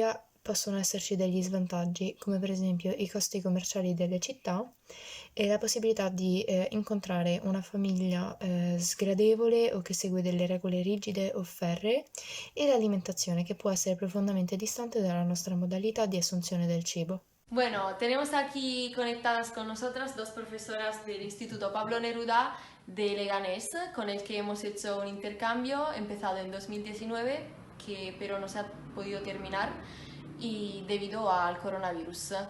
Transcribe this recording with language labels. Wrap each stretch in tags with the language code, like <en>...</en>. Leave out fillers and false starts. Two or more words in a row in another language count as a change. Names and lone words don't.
<it>Tuttavia, possono esserci degli svantaggi, come per esempio i costi commerciali delle città e la possibilità di incontrare una famiglia sgradevole o che segue delle regole rigide o ferree e l'alimentazione che può essere profondamente distante dalla nostra modalità di assunzione del cibo.</it> <es>Bueno, tenemos aquí conectadas con nosotras dos profesoras del Instituto Pablo Neruda de Leganés, con el que hemos hecho un intercambio empezado en 2019, que pero no se ha podido terminar y debido al coronavirus.</es>